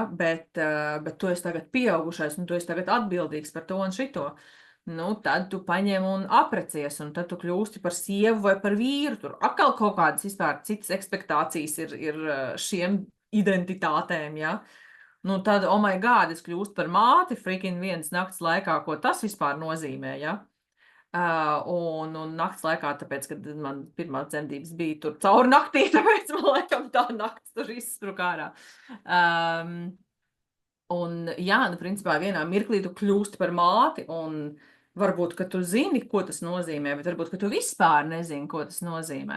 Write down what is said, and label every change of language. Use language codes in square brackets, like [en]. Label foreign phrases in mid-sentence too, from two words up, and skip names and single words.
[lv] Bet tu esi tagad pieaugušais un tu esi tagad atbildīgs par to un šito. Nu, tad tu paņem un aprecies, un tad tu kļūsti par sievu vai par vīru. Tur atkal kaut kādas vispār citas ekspektācijas ir šiem identitātēm, ja? Nu, tad, [en] oh my God, [lv] es kļūstu par māti freaking vienas nakts laikā, ko tas vispār nozīmē, ja? Un nakts laikā, tāpēc, kad man pirmā dzemdības bija tur cauri naktī, tāpēc man laikam tā nakts tur izspruka ārā. Un jā, nu, principā vienā mirklī tu kļūsti par māti, un varbūt, ka tu zini, ko tas nozīmē, bet varbūt, ka tu vispār nezini, ko tas nozīmē.